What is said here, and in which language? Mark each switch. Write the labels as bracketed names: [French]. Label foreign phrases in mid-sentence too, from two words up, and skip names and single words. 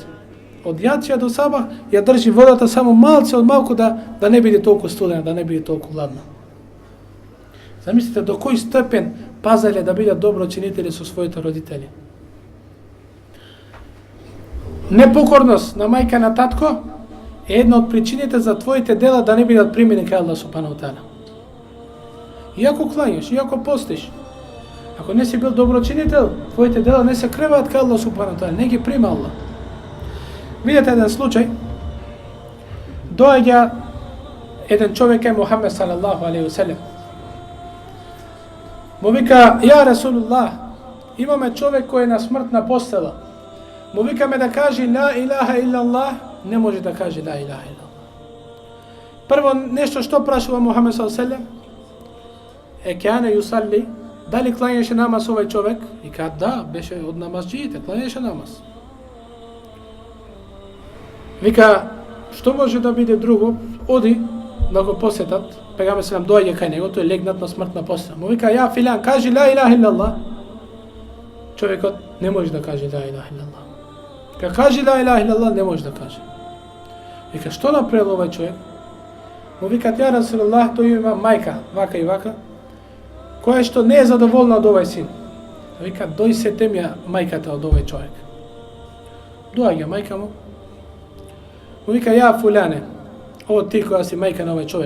[Macedonian] Од јација до сабах ја држи водата само малце од малку да не биде толку студена, да не биде толку ладна. Замислете до кој степен пазале да бидат доброчинители со своите родители. Непокорност на мајка на татко е една од причините за твоите дела да не бидат примени кај Аллах [Arabic] سبحانه وتعالى. [Macedonian] Иако клањаш, иако постиш, ако не си бил доброчинител, твоите дела не се креваат кај Аллах [Arabic] سبحانه وتعالى, [Macedonian] не ги прима Аллах. Видете еден случај, доаѓа еден човек е Мухамед [Arabic] صلى الله عليه وسلم. [Macedonian] Му вика, [Arabic] يا رسول الله, [Macedonian] имаме човек кој е на смртна постела. Му викаме да каже [Arabic] لا إله إلا الله, [Macedonian] не може да каже [Arabic] لا إله إلا الله. [Macedonian] Прво нешто што прашува Мухамед [Arabic] صلى الله عليه وسلم, كان يصلي, [Macedonian] дали клањаше намаз овај човек? И ка да, беше од намазџиите, клањаше намаз. Вика, што може да биде друго? Оди да го посетат. Пегамбер селам доаѓа кај него, тој легнат на смртна постела. Му вика, [Arabic] يا فلان, [Macedonian] кажи [Arabic] لا إله إلا الله. [Macedonian] Човекот не може да каже [Arabic] لا إله إلا الله. [Macedonian] Ка кажи [Arabic] لا إله إلا الله, [Macedonian] не може да каже. Вика, што направил овај човек? Му вика, [Arabic] يا رسول الله, [Macedonian] тој има мајка, вака и вака, која што не е задоволна од овај син. Вика, дојсете ми мајката од овој човек. Доаѓа мајка му. Му вика, [Arabic] يا فلان, [Macedonian] ово ти која си мајка на овој човек.